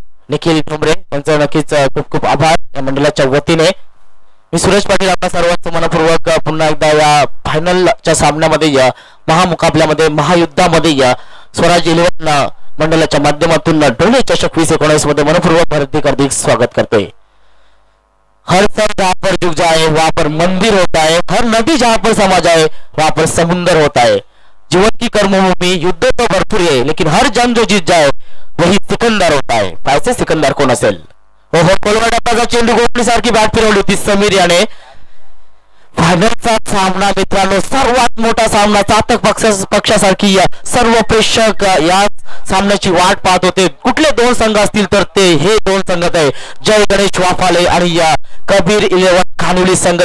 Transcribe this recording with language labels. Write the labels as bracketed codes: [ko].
[mr] निखिल ठोंबरे त्यांचं नक्कीच खूप खूप आभार या मंडळाच्या वतीने. मी सुरेश पाटील आपल्या सर्वांचं मनपूर्वक पुन्हा एकदा या फायनलच्या सामन्यामध्ये महामुकाबल्यामध्ये महायुद्धामध्ये स्वराज 11 मंडळाच्या माध्यमातून डोळे चषक 2019 मध्ये मनपूर्वक हार्दिक स्वागत करतोय. [hi] हर सर जहाँ पर झुक जाए वहां पर मंदिर होता है, हर नदी जहाँ पर समा जाए वहां पर समुंदर होता है. जीवन की कर्मभूमि युद्ध तो भरपूर है, लेकिन हर जंग जो जीत जाए वही सिकंदर होता है. [mr] पाहिजे सिकंदर कोण असेल. हो कोलवाड्याचा चेंडू गोपणी सारखी बॅट फिरवली होती समीर याने. फायनलचा सामना मित्रांनो, सर्वात मोठा सामना. चातक पक्षासारखी सर्व प्रेक्षक या सामन्याची वाट पाहत होते. कुठले 2 संघ असतील तर ते हे 2 संघ आहे. जय गणेश वाफाले आणि कबीर 11 खानोली संघ.